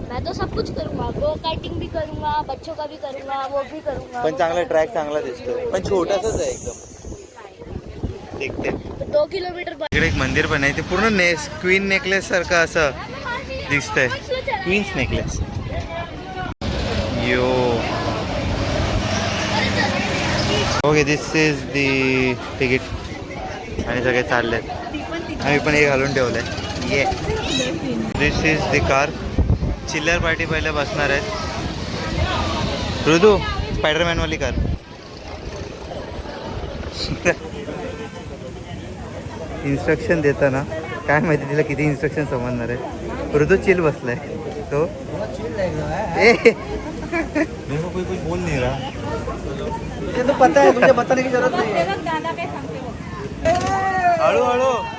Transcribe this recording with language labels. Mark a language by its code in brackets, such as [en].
[hi] मैं तो सब कुछ करूंगा, गो कार्टिंग भी करूंगा, बच्चों का भी करूंगा, वो भी करूंगा. [mr] पण चांगला ट्रॅक चांगला दिसतोय, पण छोटासाच आहे एकदम. [hi] देखते 2 किलोमीटर. [mr] इकडे एक मंदिर पण आहे, ते पूर्ण क्वीन नेकलेस सारखं असं दिसतंय. Queens necklace. [en] Yo okay, this is the ticket. [mr] आणि सगळे चाललेत. आम्ही पण हे घालून ठेवलंय. [en] Yeah this is the car. [mr] चिल्लर पार्टी पहिले बसणार आहेत. ऋतू स्पायडरमॅनवाली कार. इन्स्ट्रक्शन देताना काय माहिती तिला किती इन्स्ट्रक्शन समजणार आहे. ऋतू चिल बसलाय तो. [hi] मेरे को कोई कुछ बोल नहीं रहा. तुझे तो पता है, तुझे बताने की जरूरत नहीं है. [mr] हळू हळू.